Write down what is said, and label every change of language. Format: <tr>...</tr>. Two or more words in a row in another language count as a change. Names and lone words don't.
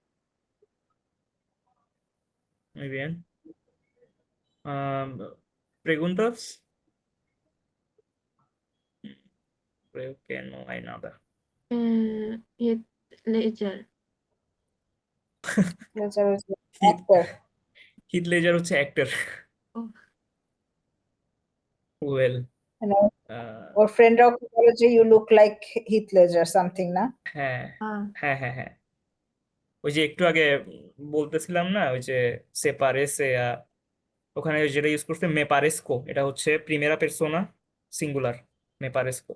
<es>Muy bien. ¿Preguntas? Creo que no hay nada. Heath Ledger. actor.</es> <bn>হিথ লেজার হচ্ছে অ্যাক্টর। Oh, ওয়েল, মানে ওর ফ্রেন্ডরাও বলে যে</bn> <en>you look like Heath Ledger something</en> <bn>না? হ্যাঁ ah, হ্যাঁ হ্যাঁ হ্যাঁ, ওই যে একটু আগে বলতেছিলাম না, ওই যে</bn> <es>se parece,</es> <bn>ওখানে যেটা ইউজ করছে</bn> <es>me parezco,</es> <bn>এটা হচ্ছে</bn> <es>primera persona singular, me parezco.</es>